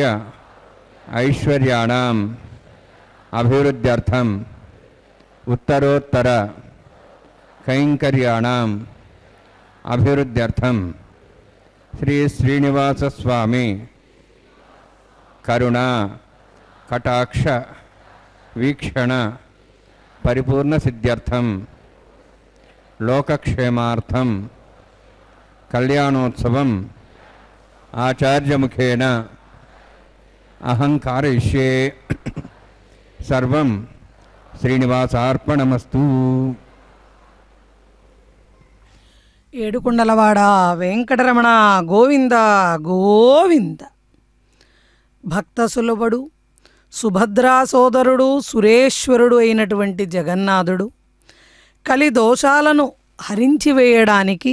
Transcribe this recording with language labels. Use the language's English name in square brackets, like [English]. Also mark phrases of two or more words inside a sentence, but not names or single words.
[Sanskrit] ऐश्वर्याणां अभिवृद्ध्यर्थं उत्तरोत्तर कैंकर्याणां अभिवृद्ध्यर्थं श्री श्रीनिवास स्वामी करुणा कटाक्ष वीक्षण परिपूर्ण सिद्ध्यर्थं लोकक्षेमार्थं कल्याणोत्सवम् आचार्यमुखेन अहं कारयिष्ये। सर्वं श्रीनिवासार्पणमस्तु। [Telugu] ఏడుకొండలవాడ వెంకటరమణ గోవింద గోవింద. భక్త సులభుడు సుభద్రా సోదరుడు సురేశ్వరుడు అయినటువంటి జగన్నాథుడు కలి దోషాలను హరించివేయడానికి